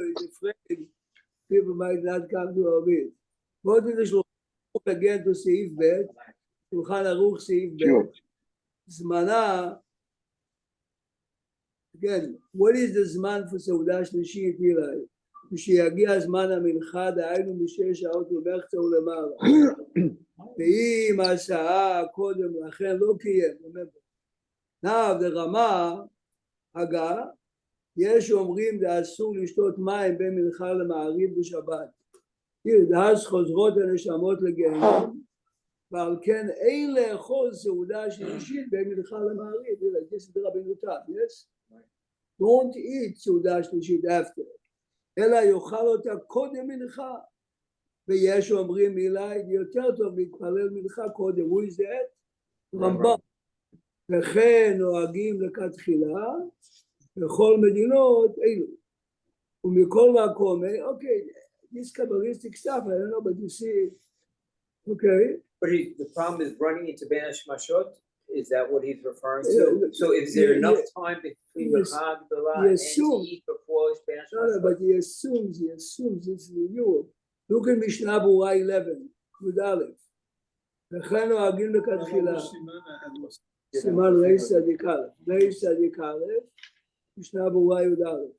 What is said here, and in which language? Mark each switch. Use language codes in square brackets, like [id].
[en] He's afraid people might not come to our meet. Go to the Shulchan Aruch again to Seif Bet. Shulchan Aruch Seif Bet. Zmana. Again, what is the Zman for Seudah Shlishit, Eli? [he] כשיגיע זמן המנחה, דהיינו משש שעות ומחצה ולמעלה. ואם השעה קודם לכן לא קיים, [en] now the [he] רמה הגה, יש אומרים זה אסור לשתות מים בין מנחה למעריב בשבת. אז חוזרות הנשמות לגיהנום, ועל כן אין לאכול סעודה שלישית בין מנחה למעריב. [en] This is the Rabbeinu Tam, yes? Don't eat סעודה שלישית after. [he] אלא יאכל אותה קודם מנחה. ויש אומרים מילה, יותר טוב להתפלל מנחה קודם. [en] Who is that? [he] רמב"ם. וכן נוהגים לכתחילה, בכל מדינות אלו. ומכל מקום, [en] okay, this Kabbalistic stuff, I don't know, but you see, okay. But the problem is running into Ben Hashmashot. Is that what he's referring to? So is there enough time between the Chagdala and to eat before Ben Hashmashot? No, but he assumes this is the Europe. Look at Mishnah Berurah 11, with Aleph. [he] וכן נוהגים לכתחילה. סימן ריש צדיק א', ריש צדיק א', משנה ברורה י"א.